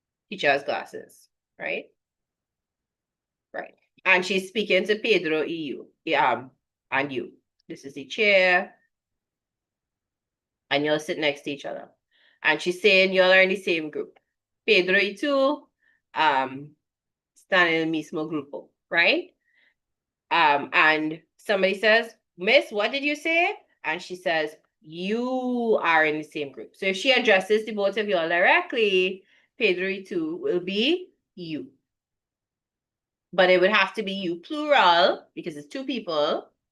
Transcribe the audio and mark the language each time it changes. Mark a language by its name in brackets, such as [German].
[English] Teacher has glasses, right? Right. And she's speaking to Pedro EU, and you. This is the chair, and you'll sit next to each other. And she's saying you're in the same group. [Spanish] Pedro y tú, están en el mismo grupo, [English] right? And somebody says, Miss, what did you say? And she says, you are in the same group. So if she addresses the both of you all directly, [Spanish] Pedro y tú [English] will be you. But it would have to be you plural because it's 2 people.